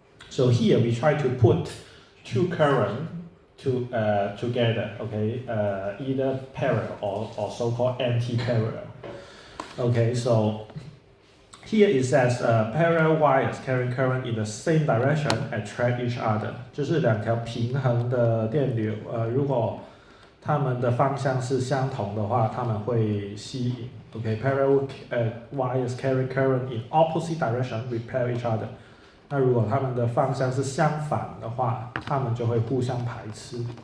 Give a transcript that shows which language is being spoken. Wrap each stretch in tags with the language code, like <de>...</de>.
<en>So here we try to put two current together, okay, either parallel or so-called anti-parallel. Okay, so here it says parallel wires carrying current in the same direction attract each other.</en> <zh>就是两条平衡的电流，如果它们的方向是相同的话，它们会吸引。</zh> <en>Okay, parallel wires carry current in opposite direction repel each other.</en> <zh>那如果它们的方向是相反的话，它们就会互相排斥。</zh>